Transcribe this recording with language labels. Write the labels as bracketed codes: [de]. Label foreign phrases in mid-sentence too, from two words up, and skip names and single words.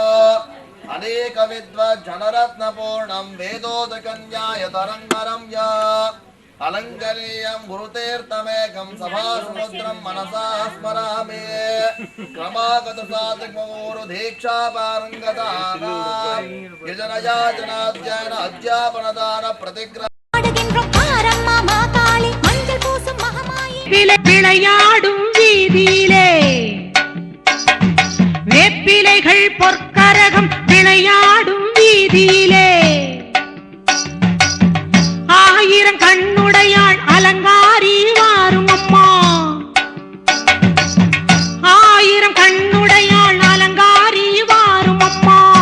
[sa] अनेकविद्वज्जनरत्नपूर्णं वेदोदकन्यायतरङ्गरम्य अलङ्कनीयं गुरुतीर्थमेकं सभासमुद्रं मनसा स्मरामि क्रमागतसात्विकगुरुदीक्षापारङ्गतानां गिरिजनयाचनाध्ययन अध्यापनदान प्रतिग्रह [ta] விளையாடும் வீதியிலே வேப்பிலைகள் பொற்கரகம் விளையாடும் வீதியிலே ஆயிரம் கண்ணுடையாள் அலங்காரி வாரும் அம்மா ஆயிரம் கண்ணுடையாள் அலங்காரி வாரும் அம்மா